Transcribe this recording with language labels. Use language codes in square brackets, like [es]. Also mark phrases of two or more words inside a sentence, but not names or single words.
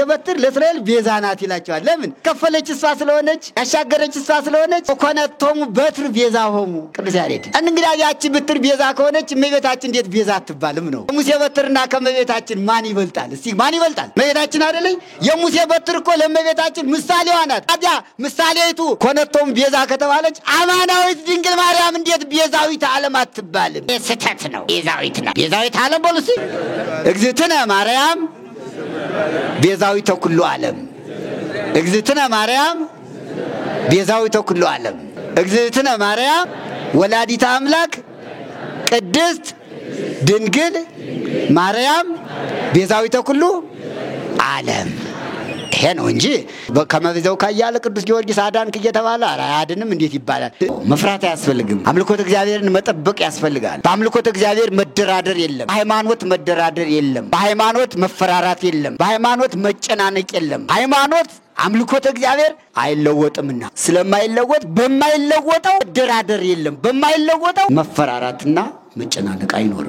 [am] በትር ለእስራኤል ቤዛ ናት ይላቸዋል ለምን ከፈለች እሷ ስለሆነች ያሻገረች እሷ ስለሆነች [gez] ኮነቶሙ በትር ቤዛ ሆሙ [am] ቅዱስ ያሬድ እንግዲህ ያቺ በትር ቤዛ ከሆነች እመቤታችን እንዴት ቤዛ አትባልም ነው ሙሴ በትርና ከመቤታችን ማን ይበልጣል እስቲ ማን ይበልጣል እመቤታችን አይደለኝ የሙሴ በትር እኮ ለእመቤታችን ምሳሌዋ ናት ታዲያ ምሳሌይቱ [gez] ኮነቶሙ ቤዛ [am] ከተባለች አማናዊት ድንግል ማርያም እንዴት [gez] ቤዛዊት ዓለም [am] አትባልም ስህተት ነው [gez] ቤዛዊት ዓለም [am] በሉስ [gez] እግዝእትነ ማርያም ቤዛዊተ ኩሉ ዓለም እግዝእትነ ማርያም ቤዛዊተ ኩሉ ዓለም እግዝእትነ ማርያም ወላዲተ አምላክ ቅድስት ድንግል ማርያም ቤዛዊተ ኩሉ ዓለም [am] ይሄ ነው እንጂ ከመቤዛው ካያለ ቅዱስ ጊዮርጊስ አዳንክ እየተባለ አያድንም እንዴት ይባላል መፍራት ያስፈልግም አምልኮተ እግዚአብሔርን መጠበቅ ያስፈልጋል በአምልኮተ እግዚአብሔር መደራደር የለም ሃይማኖት መደራደር የለም በሃይማኖት መፈራራት የለም በሃይማኖት መጨናነቅ የለም ሃይማኖት አምልኮተ እግዚአብሔር አይለወጥምና ስለማይለወጥ በማይለወጠው መደራደር የለም በማይለወጠው መፈራራትና መጨናነቅ አይኖርም